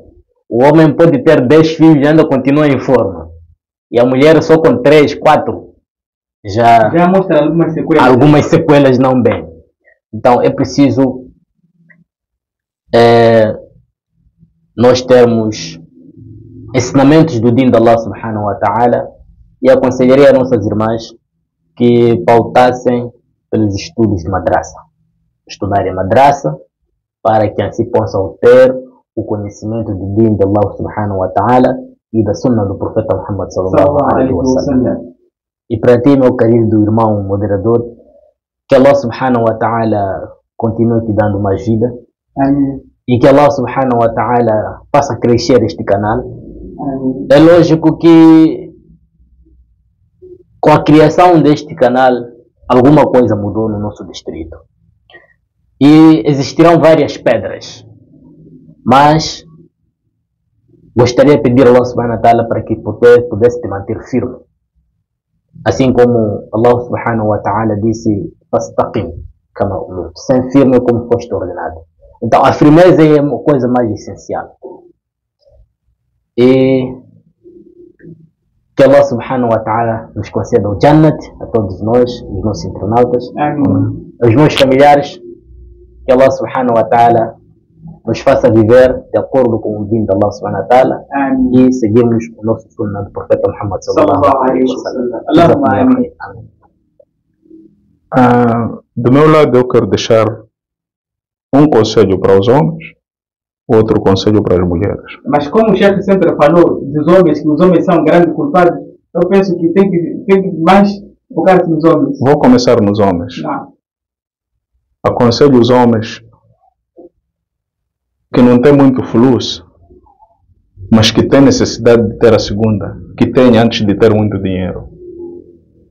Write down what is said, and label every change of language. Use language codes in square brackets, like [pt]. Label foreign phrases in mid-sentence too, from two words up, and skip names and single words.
[pt] O homem pode ter 10 filhos e ainda continua em forma. E a mulher só com 3, 4 já mostra algumas sequelas. Algumas sequelas não bem. Então é preciso nós termos ensinamentos do Din de Allah [ar] سبحانه وتعالى, [pt] e aconselharia a nossas irmãs que pautassem pelos estudos de madraça. Estudarem madraça para que assim possam ter o conhecimento do Din de Allah [ar] سبحانه وتعالى [pt] e da sunna do profeta Muhammad [ar] صلى الله عليه وسلم. [pt] E para ti, meu querido irmão moderador, que Allah [ar] سبحانه وتعالى [pt] continue te dando mais vida. Amém. E que Allah [ar] سبحانه وتعالى [pt] faça crescer este canal. Amém. É lógico que com a criação deste canal alguma coisa mudou no nosso distrito. E existirão várias pedras. Mas gostaria de pedir a Allah [ar] سبحانه وتعالى [pt] para que pudesse te manter firme. Assim como Allah [ar] سبحانه وتعالى [pt] disse, fastaqim, sem firme como foste ordenado. Então a firmeza é uma coisa mais essencial. E que Allah [ar] سبحانه وتعالى [pt] nos conceda o Jannat a todos nós, os nossos internautas, os meus familiares, que Allah [ar] سبحانه وتعالى [pt] nos faça viver de acordo com o Din de Allah [ar] سبحانه وتعالى [pt] e seguirmos o nosso sunnah do profeta Muhammad [ar] صلى الله عليه وسلم. [pt] Do meu lado eu quero deixar um conselho para os homens, outro conselho para as mulheres. Mas como o chefe sempre falou dos homens, que os homens são grandes culpados, eu penso que tem que mais focar-se nos homens. Vou começar nos homens. Não. Aconselho os homens que não tem muito fluxo, mas que tem necessidade de ter a segunda, que tem antes de ter muito dinheiro.